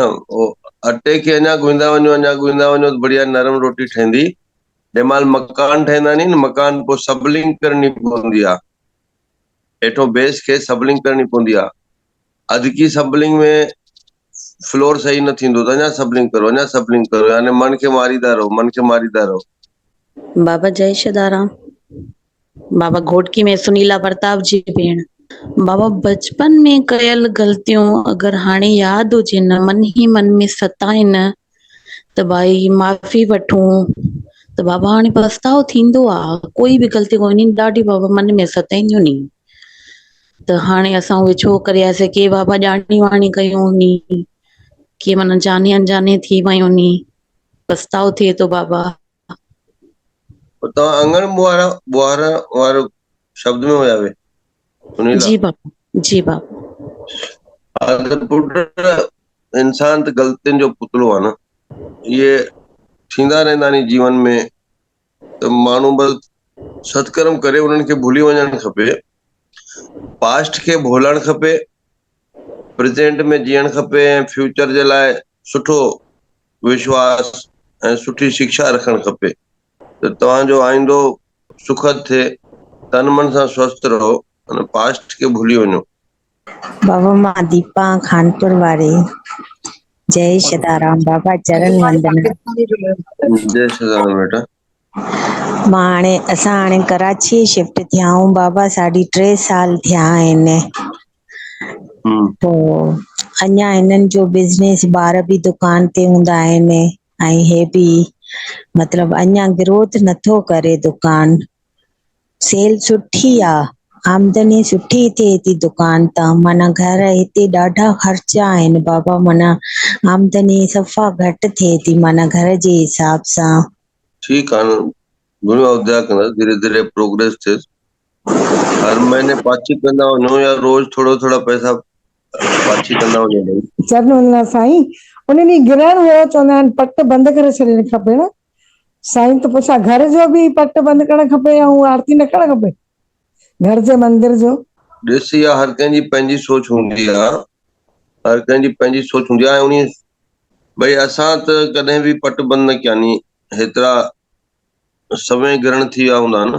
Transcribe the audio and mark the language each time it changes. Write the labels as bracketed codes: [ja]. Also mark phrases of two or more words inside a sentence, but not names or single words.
[sd] अटे खे अञा ॻोहींदा वञो त बढ़िया नरम रोटी ठहंदी। जंहिं महिल मकान ठहींदा नी न, मकान पोइ सबलिंग करणी पवंदी आहे, हेठो बेस खे सबलिंग करणी पवंदी आहे। अधकी सबलिंग में फ्लोर सही न थींदो, त अञा सबलिंग करो, यानी मन खे मारींदा रहो। बाबा जय सदाराम। बाबा घोटकी में सुनीला प्रताप जी भेण। बाबा बचपन में कयल ग़लतियूं अगर हाणे याद हुजे न, मन ही मन में सताइनि त भाई माफ़ी वठूं त बाबा हाणे पछतावो थींदो आहे। कोई बि ग़लती कोन्हे, ॾाढी बाबा मन में सताईंदियूं नी, त हाणे असां उहे छो करियासीं? के बाबा ॼाणी वाणी कयूं नी, के माना [hi] जाने अनजाने [sd] थी वयूं नी, पछतावो थिए थो बाबा। तव्हां अंगण ॿुहारा वारो शब्द में हुया वे? सुनीला जी बाबा, जी बाबा। पुट इंसान त ग़लतियुनि जो पुतलो आहे न, इहे थींदा रहंदा नी जीवन में, त माण्हू बस सत्कर्म करे उन्हनि खे भुली वञणु खपे, पास्ट खे भुलणु खपे, प्रेज़ेंट में जीअणु खपे ऐं फ्यूचर जे लाइ सुठो विश्वास ऐं सुठी शिक्षा रखणु खपे, त तव्हांजो आईंदो सुखद थिए, तन मन सां स्वस्थ रहो, पास्ट खे भुली वञो। बाबा मां दीपा खानपुर वारी। जय सदाराम बाबा, चरण वंदना। जय सदाराम बेटा। मां असां कराची शिफ्ट थिया आहियूं बाबा, साढी 3 साल थिया आहिनि। पोइ अञा हिननि जो बिज़नेस, ॿार बि दुकान ते हूंदा आहिनि ऐं हे बि मतलब अञा ग्रोथ नथो करे दुकान। सेल सुठी आ, आमदनी सुठी थिए थी दुकान तां, माना घर हिते ॾाढा ख़र्चा आहिनि बाबा, माना आमदनी सफ़ा घटि थिए थी, माना घर जे हिसाब सां। ठीकु आहे न, गुरू अवध्या कंदा, धीरे धीरे प्रोग्रेस थिए, हर महीने पाछी कंदा वञो या रोज थोड़ा थोड़ा पैसा पाछी कंदा वञो। चरण वंदना साईं। उन ॾींहुं ग्रहण हुयो, चवंदा आहिनि पट बंदि करे छॾणु खपे न साईं, त पुछा घर जो बि पट बंदि करणु खपे ऐं आरती न करणु खपे घर जे मंदिर जो? ॾिस, इहा हर कंहिंजी पंहिंजी सोच हूंदी आहे, हर कंहिंजी पंहिंजी सोच हूंदी आहे, उन भई असां त कॾहिं बि पट बंदि न कया नी, हेतिरा समय ग्रहण थी विया हूंदा न।